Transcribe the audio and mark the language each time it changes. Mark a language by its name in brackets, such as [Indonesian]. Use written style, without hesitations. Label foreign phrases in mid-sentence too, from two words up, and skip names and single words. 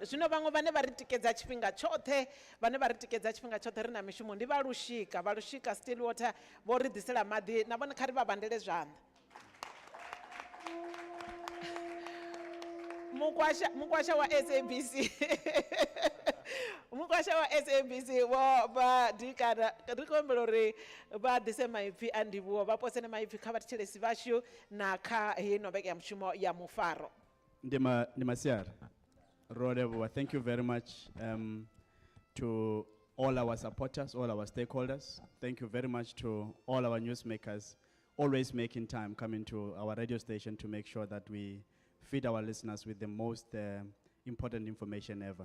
[Venda] Zwino vhaṅwe vhane vha ri tikedza tshifhinga tshoṱhe vhane vha ri tikedza tshifhinga tshoṱhe ri na mishumo ndi vha lushika still water vho ri ḓisela maḓi na vhone kha ri vha vhandele zwanḓa. Mukwasha wa SABC mukwasha wa SABC vho vha dikana ri khou humbela uri vha ḓise maipfi a ndivhuwo vha posene maipfi kha vhathetshelesi vhashu na kha heino vhege ya mushumo ya Mufaro. Ndi masiari ro livhuwa. [English] Thank you very much to all our supporters, all our stakeholders. Thank you very much to all our newsmakers always making time coming to our radio station to make sure that we feed our listeners with the most important information ever.